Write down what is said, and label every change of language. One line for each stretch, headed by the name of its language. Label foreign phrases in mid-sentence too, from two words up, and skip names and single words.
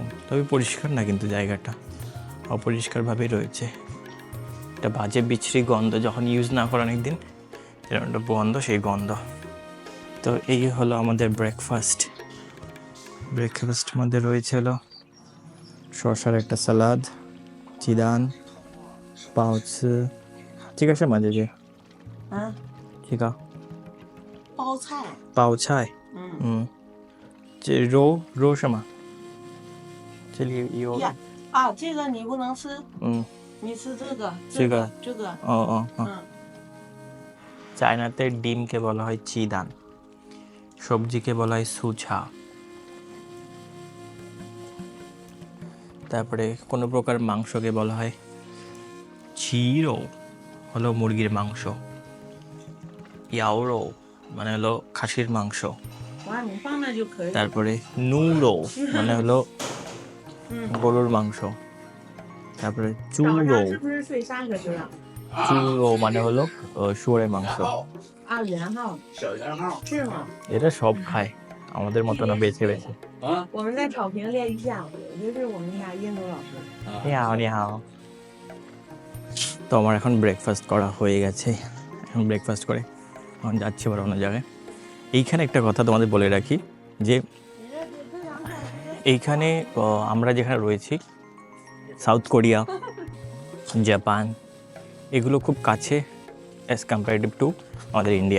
Bangla: তবে পরিষ্কার না কিন্তু জায়গাটা, অপরিষ্কারভাবেই রয়েছে, একটা বাজে বিচ্ছিরি গন্ধ, যখন ইউজ না করা অনেক দিন এরকম একটা গন্ধ, সেই গন্ধ। তো এই হলো আমাদের ব্রেকফাস্ট মধ্যে রয়েছে হলো শসার একটা সালাদ, চিদান, পাউচি,
Chinese: 这个什么姐姐？啊，这个包菜，包菜，这肉什么？这里有呀啊，这个你不能吃，你吃这个，这个，
Bangla: চায়নাতে ডিমকে বলা হয় চিদান, সবজিকে বলা হয় সুছা, তারপরে কোনো প্রকার মাংসকে বলা হয় চিরো, হলো মুরগির মাংস, ইয়াওরো মানে হলো খাসির মাংস,
Chinese: 哇，你放那就可以。
Bangla: তারপরে নুরো মানে হলো গরুর মাংস, তারপরে
Chinese: 早
Bangla: চুরো
Chinese: 上是不是睡3个小时？
Bangla: চুরো মানে হলো শুয়োরের মাংস।
Chinese: 啊，连号。小连号。是吗？
Bangla: এটা সব খায় আমাদের মতো না, বেছে বেছে।
Chinese: 我们在草坪练一下午，这是我们家印度老师。
Bangla: নিহাও। তো আমার এখন ব্রেকফাস্ট করা হয়ে গেছে, এখন ব্রেকফাস্ট করে এখন যাচ্ছি আবার অন্য জায়গায়। এইখানে একটা কথা তোমাদের বলে রাখি যে এইখানে আমরা যেখানে রয়েছি সাউথ কোরিয়া, জাপান এগুলো খুব কাছে
English: as comparative to
Bangla: আমাদের ইন্ডিয়া।